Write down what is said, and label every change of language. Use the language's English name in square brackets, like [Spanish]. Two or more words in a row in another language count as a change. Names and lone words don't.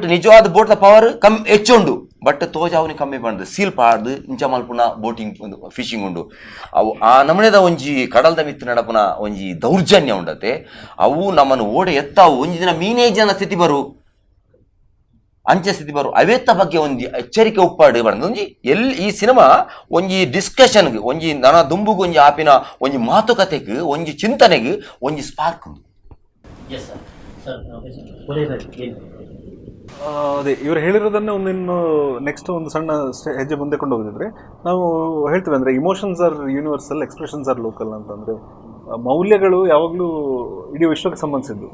[Tulu] ನಿಜವಾದ ಬೋಟ್ದ ಪವರ್ ಕಮ್ಮಿ ಹೆಚ್ಚುಂಡು ಬಟ್ ತೋಜ ಅವನಿಗೆ ಕಮ್ಮಿ ಪಂಡು ಸೀಲ್ ಪಾಡ್ದು ಇಂಚ ಮಲ್ಪುನ ಬೋಟಿಂಗ್ ಫಿಶಿಂಗ್ ಉಂಡು ಅವು ಆ ನಮನೆದ ಒಂಜಿ ಕಡಲ್ದ ಮಿತ್ತು ನಡಪುನ ಒಂಜಿ ದೌರ್ಜನ್ಯ ಉಂಡತೆ ಅವು ನಮ್ಮನ್ನು ಓಡೆ ಎತ್ತಾವು ಒಂಜಿ ದಿನ ಮೀನೇ ಜನ ಸ್ಥಿತಿ ಬರು ಅಂಚೆ ಸ್ಥಿತಿ ಬರು ಅವೇತ್ತ ಬಗ್ಗೆ ಒಂಜಿ ಎಚ್ಚರಿಕೆ ಉಪ್ಪಾಡು ಬಂದು ಒಂಜಿ ಈ ಸಿನಿಮಾ ಒಂಜಿ ಡಿಸ್ಕಷನ್ಗೆ ಒಂಜಿ ನನ ದುಂಬುಗೆ ಒಂಜಿ ಆಪಿನ ಒಂಜಿ ಮಾತುಕತೆಗೆ ಒಂಜಿ ಚಿಂತನೆಗೆ ಒಂಜಿ ಸ್ಪಾರ್ಕ್ ಉಂಟು. [Kannada] ಅದೇ ಇವರು ಹೇಳಿರೋದನ್ನೇ ಒಂದಿನ್ನು ನೆಕ್ಸ್ಟ್ ಒಂದು ಸಣ್ಣ ಹೆಜ್ಜೆ ಮುಂದೆ ಕೊಂಡು ಹೋಗಿದ್ರೆ ನಾವು ಹೇಳ್ತೀವಿ ಅಂದರೆ [English] emotions are universal, expressions are local [Kannada] ಅಂತಂದರೆ ಮೌಲ್ಯಗಳು ಯಾವಾಗಲೂ ಇಡೀ ವಿಶ್ವಕ್ಕೆ ಸಂಬಂಧಿಸಿದ್ದು.